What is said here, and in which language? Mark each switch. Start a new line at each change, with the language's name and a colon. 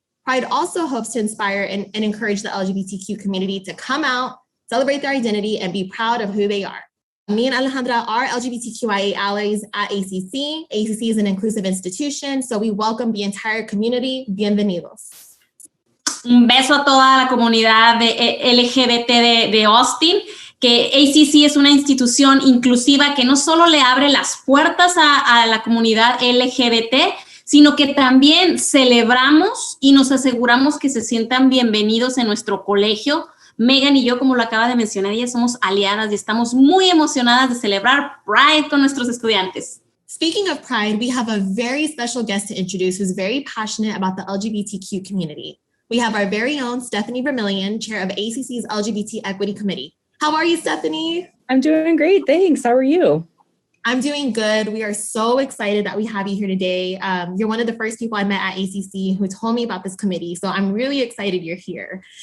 English: Pride also hopes to inspire and encourage the LGBTQ community to come out, celebrate their identity, and be proud of who they are. Me and Alejandra are LGBTQIA allies at ACC. ACC is an inclusive institution, so we welcome the entire community.
Spanish: Bienvenidos. Un beso a toda la comunidad de LGBT de Austin, que ACC es una institución inclusiva que no solo le abre las puertas a la comunidad LGBT, sino que también celebramos y nos aseguramos que se sientan bienvenidos en nuestro colegio. Megan y yo, como lo acaba de mencionar, ella somos aliadas y estamos muy emocionadas de celebrar Pride con nuestros estudiantes.
English: Speaking of Pride, we have a very special guest to introduce who's very passionate about the LGBTQ community. We have our very own Stephanie Vermillion, chair of ACC's LGBT Equity Committee. How are you, Stephanie? I'm doing great, thanks. How are you? I'm doing good. We are so excited that we have you here today. You're one of the first people I met at ACC who told me about this committee, so I'm really excited you're here.